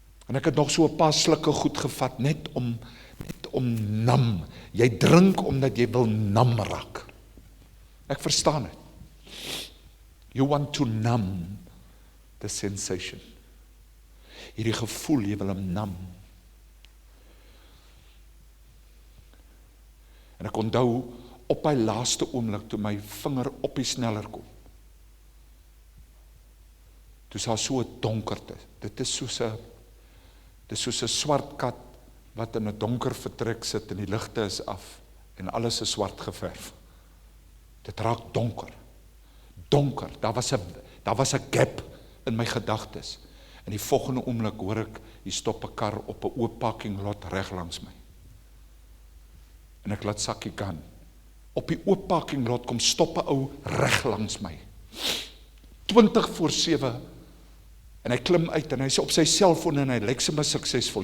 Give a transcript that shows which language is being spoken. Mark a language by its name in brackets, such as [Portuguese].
[Afrikaans] En ek het nog so 'n paar slukke goed gevat, net om nam. Jy drink omdat jy wil nam raak. Ek verstaan het. [English] You want to numb the sensation. [Afrikaans] Hierdie gevoel, jy wil hom nam. En ek onthou, op my laaste oomblik, toe my vinger op die sneller kom, toe is daar so 'n donkerte. Dit is soos 'n swart kat, wat in 'n donker vertrek sit, en die ligte is af, en alles is swart geverf. Dit raak donker. Donker, daar was 'n gap in my gedagtes. En die volgende oomblik hoor ek, hier stop 'n kar op 'n oop parking lot reg langs my. En ek laat sakkie gaan. Op die oop parking lot kom stop 'n ou reg langs my. 20:07, en hy klim uit, en hy is op sy selfoon, en hy lyk sommer suksesvol.